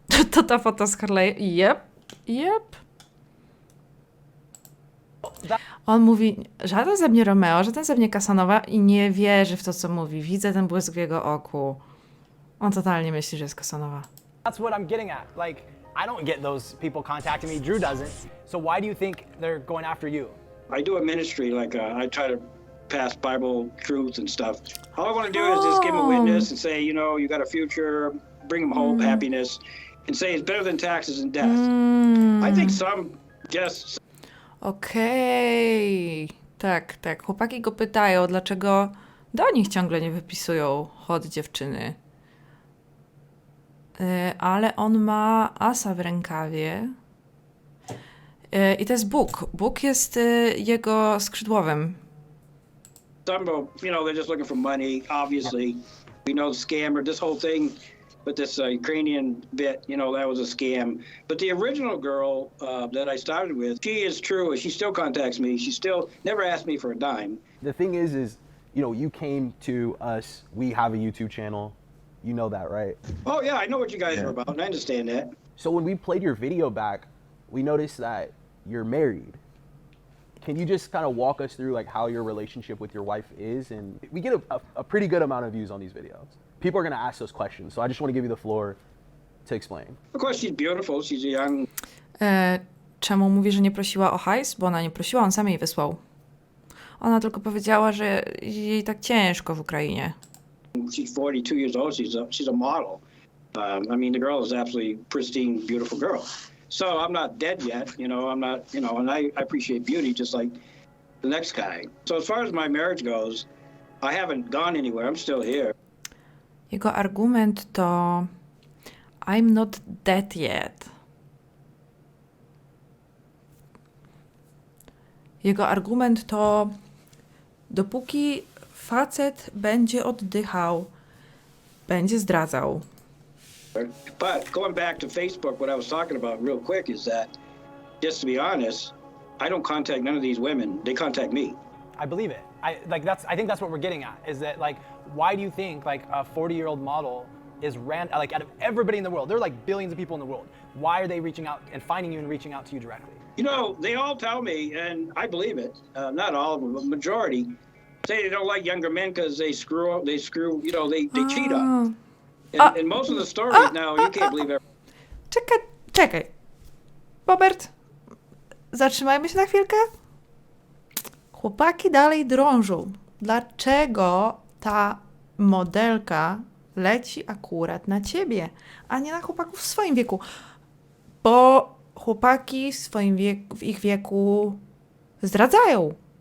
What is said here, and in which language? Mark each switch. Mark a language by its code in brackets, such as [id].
[pl] To ta foto z Harley. Yep. On mówi, żaden ze mnie Romeo, żaden ze mnie Casanova i nie wierzy w to, co mówi. Widzę ten błysk w jego oku. On totalnie myśli, że jest Casanova. [en] that's what I'm getting at. Like, I don't get those people contacting me. Drew doesn't. So why do you think they're going after you? I do a ministry, like I try to pass Bible truths and stuff. All I want to do is just give them a witness and say, you know, you got a future, bring them hope, happiness, and say it's better than taxes and death. I think some just... [pl] Okej. Tak. Chłopaki go pytają, dlaczego do nich ciągle nie wypisują hot dziewczyny. Ale on ma asa w rękawie. I to jest Bóg. Bóg jest jego skrzydłowym. [en] Some, you know, they're just looking for money, obviously. We know the scammer, this whole thing with this Ukrainian bit, you know, that was a scam. But the original girl that I started with, she is true. She still contacts me. She still never asked me for a dime. The thing is, you know, you came to us. We have a YouTube channel. You know that, right? Oh, yeah, I know what you guys are about, and I understand that. So when we played your video back, we noticed that you're married. Can you just kind of walk us through like how your relationship with your wife is? And we get a pretty good amount of views on these videos. People are going to ask those questions. So I just want to give you the floor to explain. Of course, she's beautiful. She's a young... [pl] Czemu mówi, że nie prosiła o hajs? Bo ona nie prosiła, on sam jej wysłał. Ona tylko powiedziała, że jej tak ciężko w Ukrainie. [en] She's 42 years old. She's a model. I mean, the girl is absolutely pristine, beautiful girl. So I'm not dead yet, you know, I'm not, you know, and I appreciate beauty just like the next guy. So as far as my marriage goes, I haven't gone anywhere. I'm still here. [pl] Jego argument to [en] I'm not dead yet. [pl] Jego argument to dopóki facet będzie oddychał, będzie zdradzał. [en] But going back to Facebook, what I was talking about real quick is that, just to be honest, I don't contact none of these women. They contact me. I believe it. I think that's what we're getting at, is that like, why do you think like a 40-year-old model is like out of everybody in the world, there are like billions of people in the world. Why are they reaching out and finding you and reaching out to you directly? You know, they all tell me, and I believe it, not all of them, but majority, say they don't like younger men because they screw up, you know, they cheat on them. And most of the stories now, you can't believe it. [pl] Czekaj. Robert, zatrzymajmy się na chwilkę. Chłopaki dalej drążą. Dlaczego ta modelka leci akurat na ciebie, a nie na chłopaków w swoim wieku? Bo chłopaki w ich wieku zdradzają.